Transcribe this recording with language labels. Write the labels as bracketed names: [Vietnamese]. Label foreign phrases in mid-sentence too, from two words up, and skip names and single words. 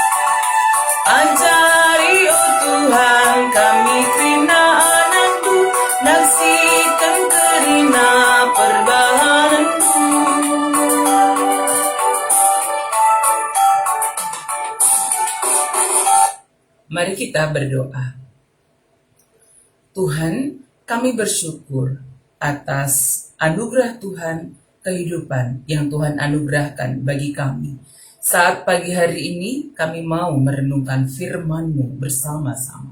[Batak Karo] Ajari oh Tuhan kami krina anakku, naksikan kerina perbahananku. [Indonesian] Mari kita berdoa. Tuhan, kami bersyukur atas anugerah Tuhan, kehidupan yang Tuhan anugerahkan bagi kami. Saat pagi hari ini kami mau merenungkan firman-Mu bersama-sama.